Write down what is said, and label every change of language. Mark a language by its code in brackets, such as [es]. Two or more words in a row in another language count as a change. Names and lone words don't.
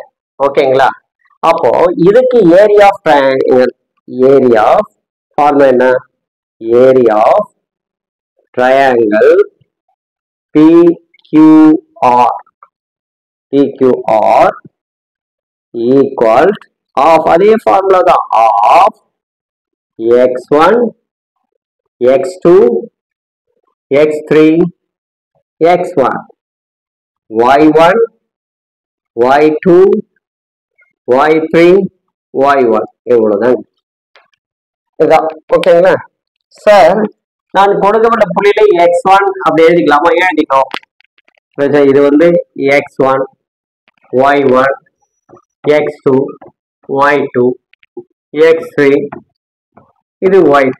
[ta] ஓகேங்களா? அப்போ இதுக்கு [en] area of triangle, [ta] ஏரியா [en] half triangle PQR equal half, [ta] அதே ஃபார்முலா தான், ஆஃப் x1 x2 x3 x1 y1 y2 y3 y1 இவ்வளவுதான். இதான். ஓகேங்களா சார்? நான் கொடுக்கப்பட்ட புள்ளியில x1 அப்படி எழுதிக்கலாமா? எழுதிக்கணும். இது வந்து x1 y1 x2 y2 x3 இது y3.